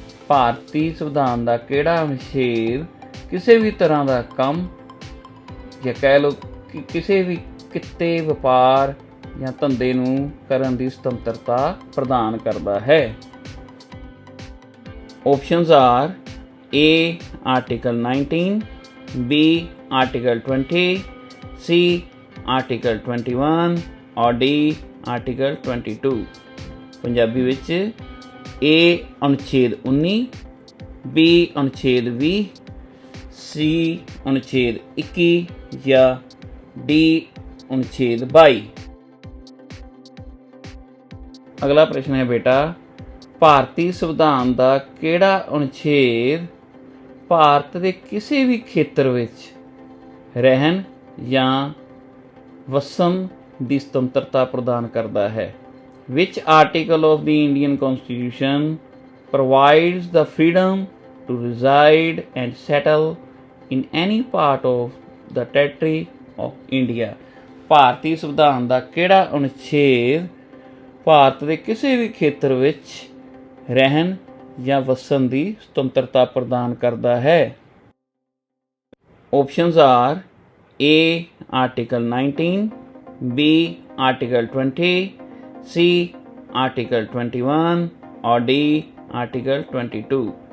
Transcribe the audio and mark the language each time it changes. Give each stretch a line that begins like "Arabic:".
Punjabi: ਭਾਰਤੀ ਸੰਵਿਧਾਨ ਦਾ ਕਿਹੜਾ ਅਨੁਛੇਦ ਕਿਸੇ ਵੀ ਤਰ੍ਹਾਂ ਦਾ ਕੰਮ ਜਾਂ ਕਹਿ ਲਓ ਕਿ ਕਿਸੇ ਵੀ ਕਿੱਤੇ ਵਪਾਰ ਜਾਂ ਧੰਦੇ ਨੂੰ ਕਰਨ ਦੀ ਸੁਤੰਤਰਤਾ ਪ੍ਰਦਾਨ ਕਰਦਾ ਹੈ?
English: Options are A article 19, B article 20, C article 21 ਔਰ D article 22।
Punjabi: ਪੰਜਾਬੀ ਵਿੱਚ A ਅਨੁਛੇਦ 19, B ਅਨੁਛੇਦ 20, C ਅਨੁਛੇਦ 21 ਜਾਂ D ਅਨੁਛੇਦ 22। ਅਗਲਾ ਪ੍ਰਸ਼ਨ ਹੈ ਬੇਟਾ, ਭਾਰਤੀ ਸੰਵਿਧਾਨ ਦਾ ਕਿਹੜਾ ਅਨੁਛੇਦ ਭਾਰਤ ਦੇ ਕਿਸੇ ਵੀ ਖੇਤਰ ਵਿੱਚ ਰਹਿਣ ਜਾਂ ਵਸਣ ਦੀ ਸੁਤੰਤਰਤਾ ਪ੍ਰਦਾਨ ਕਰਦਾ ਹੈ?
English: Which article of the Indian Constitution provides the freedom to reside and settle in any part of the territory of India?
Punjabi: ਭਾਰਤੀ ਸੰਵਿਧਾਨ ਦਾ ਕਿਹੜਾ ਅਨੁਛੇਦ ਭਾਰਤ ਦੇ ਕਿਸੇ ਵੀ ਖੇਤਰ ਵਿੱਚ ਰਹਿਣ ਜਾਂ ਵਸਣ ਦੀ ਸੁਤੰਤਰਤਾ ਪ੍ਰਦਾਨ ਕਰਦਾ ਹੈ?
English: Options are A article 19, B article 20, C article 21 ਔਰ D article 22।